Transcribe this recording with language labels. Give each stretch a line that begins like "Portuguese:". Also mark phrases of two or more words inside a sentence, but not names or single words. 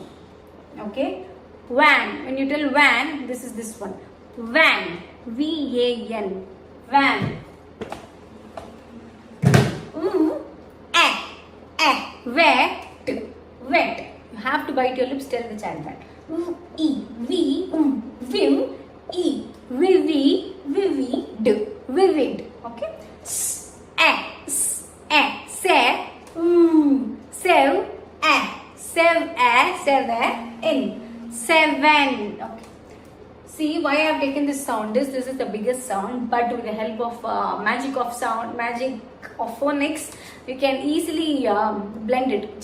English: Okay. Van. When you tell van, this is this one. Van. V-A-N. Van. Ooh. Wet. Wet. You have to bite your lips, tell the child that. E. V. Vim. E. Vivi. Vivid. Vivid. Okay. Se. Sev. In. Seven. Okay. See why I have taken this sound. This is the biggest sound, but with the help of magic of phonics, you can easily blend it.